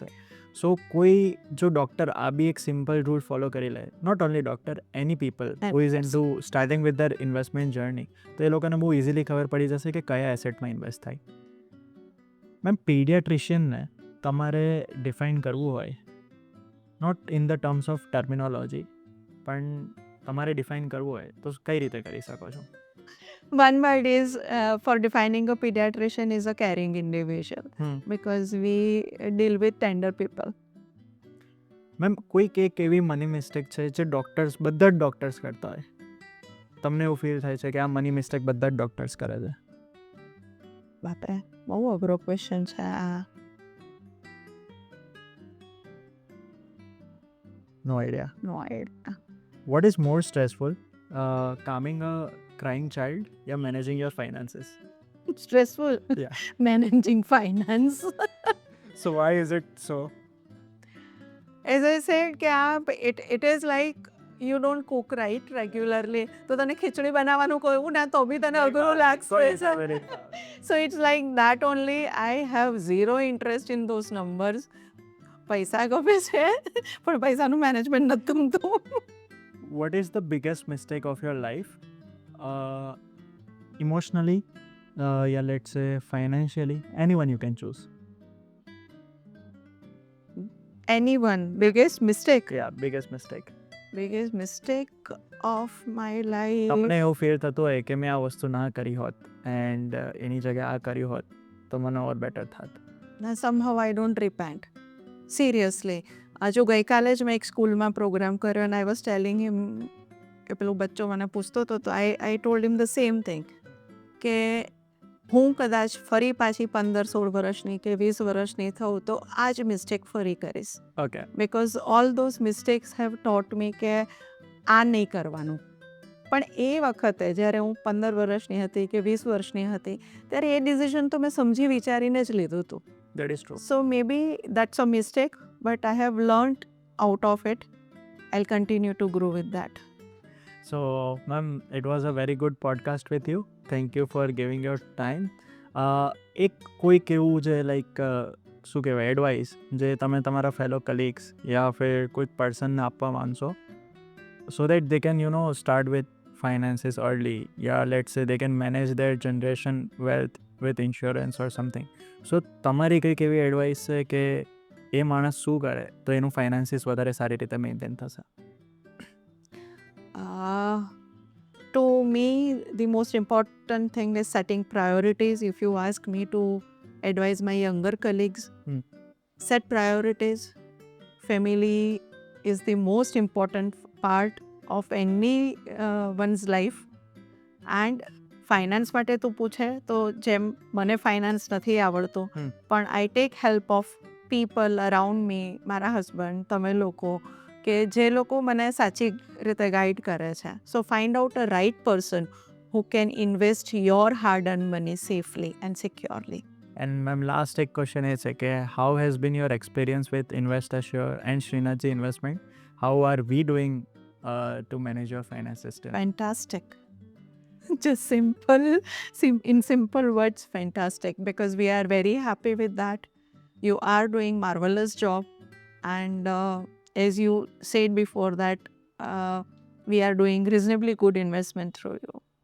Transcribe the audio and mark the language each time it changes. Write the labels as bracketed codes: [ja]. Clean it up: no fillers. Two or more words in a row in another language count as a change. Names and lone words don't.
[gu] સો કોઈ જો ડૉક્ટર આ બી એક [en] simple rule follow [gu] કરી લે, [en] not only doctor, any people who is in to starting with their investment journey, [gu] તો એ લોકોને બહુ ઇઝીલી ખબર પડી જશે કે કયા એસેટમાં ઇન્વેસ્ટ થાય. મેમ પીડિયાટ્રિશિયનને તમારે ડિફાઇન કરવું હોય, [en] not in the terms of terminology, [gu] પણ તમારે ડિફાઇન કરવું હોય તો કઈ રીતે કરી શકો છો? [en] One word is for defining a pediatrician is a caring individual because we deal with tender people. [gu] મેમ કોઈક એક એવી [en] money mistake [gu] છે જે ડૉક્ટર્સ, બધા જ ડૉક્ટર્સ કરતા હોય, તમને એવું ફીલ થાય છે કે આ [en] money mistake [gu] બધા જ ડૉક્ટર્સ કરે છે? બાપરે, બહુ અઘરો ક્વેશ્ચન છે આ. [en] no idea. no idea. what is more stressful, calming a crying child યા managing your finances? Stressful. Yeah. Managing finance. So why is it so? As I said, it is like you don't cook right regularly. [gu] તો તને ખીચડી બનાવવાનું કહ્યું ને તો બી તને અઘરું લાગશે. [en] So it's like that only. I have zero interest in those numbers. [gu] પૈસા ગમે છે પણ પૈસાનું મેનેજમેન્ટ નથી ગમતું. [en] What is the biggest mistake of your life? Emotionally, yeah, let's say financially, anyone you can choose. Anyone biggest mistake? Yeah, biggest mistake. Biggest mistake of my life. [gu] તમને એવું ફીલ થતું હોય કે મેં આ વસ્તુ ના કરી હોત એન્ડ એની જગ્યાએ આ કર્યું હોત તો મને ઓર બેટર થાત? [en] Somehow I don't repent. Seriously. [gu] જો ગઈકાલે જ મેં એક સ્કૂલમાં પ્રોગ્રામ કર્યો અને [en] I was telling him [gu] કે પેલું બચ્ચો મને પૂછતો હતો તો [en] I told him the same thing [gu] કે હું કદાચ ફરી પાછી 15-16 વર્ષની કે 20 વર્ષની થઉં તો આ જ મિસ્ટેક ફરી કરીશ. ઓકે. [en] because all those mistakes have taught me [gu] કે આ નહીં કરવાનું. પણ એ વખતે જ્યારે હું 15 વર્ષની હતી કે 20 વર્ષની હતી ત્યારે એ ડિસિઝન તો મેં સમજી વિચારીને જ લીધું હતું. [en] That is true. So maybe that's a mistake, but I have learned out of it. I'll continue to grow with that. So, ma'am, it was a very good podcast with you. Thank you for giving your time. [gu] એક કોઈક એવું જે લાઈક શું કહેવાય એડવાઇસ જે તમે તમારા [en] fellow colleagues [hi] યા ફિર [gu] કોઈક પર્સનને આપવા માંગશો [en] so that they can start with finances early, yeah, let's say they can manage their generation wealth with insurance or something. [gu] So તમારી કંઈક એવી એડવાઇસ છે કે એ માણસ શું કરે તો એનું ફાઇનાન્સીસ વધારે સારી રીતે મેન્ટેન થશે? [en] To me, the most important thing is setting priorities. If you ask me to advise my younger colleagues, set priorities. Family is the most important part of any one's life. [gu] And ફાઇનાન્સ માટે તું પૂછે તો જેમ મને ફાઇનાન્સ નથી આવડતું પણ [en] I take help of people around me, [gu] મારા હસબન્ડ, તમે લોકો કે જે લોકો મને સાચી રીતે ગાઈડ કરે છે. [en] so find out a right person who can invest your hard-earned money safely and securely. And ma'am, last એક question [gu] એ છે કે [en] how has been your experience with InvestAssure and Srinathji Investment? How are we doing to manage your finances still? Fantastic. Just in simple words, fantastic, because we are very happy with that. You are doing marvelous job, and as you said before that we are doing reasonably good investment through you.